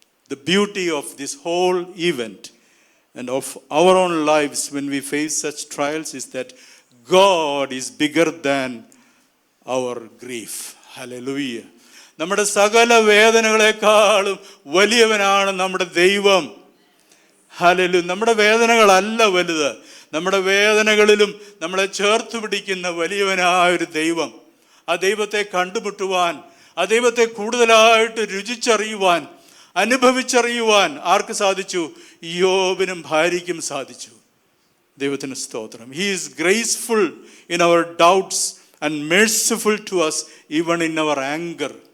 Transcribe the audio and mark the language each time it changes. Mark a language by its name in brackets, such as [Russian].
[English] The beauty of this whole event and of our own lives when we face such trials is that God is bigger than our grief. Hallelujah. [Malayalam] നമ്മുടെ സകല വേദനകളെക്കാളും വലിയവനാണ് നമ്മുടെ ദൈവം. Hallelujah. നമ്മുടെ വേദനകളല്ല വലുത്, നമ്മുടെ വേദനകളിലും നമ്മളെ ചേർത്ത് പിടിക്കുന്ന വലിയവനായൊരു ദൈവം. ആ ദൈവത്തെ കണ്ടുമുട്ടുവാൻ, ആ ദൈവത്തെ കൂടുതലായിട്ട് രുചിച്ചറിയുവാൻ, അനുഭവിച്ചറിയുവാൻ ആർക്ക് സാധിച്ചു? യോബിനും ഭാര്യയ്ക്കും സാധിച്ചു. ദൈവത്തിന് സ്തോത്രം. [English] He is graceful in our doubts and merciful to us even in our anger.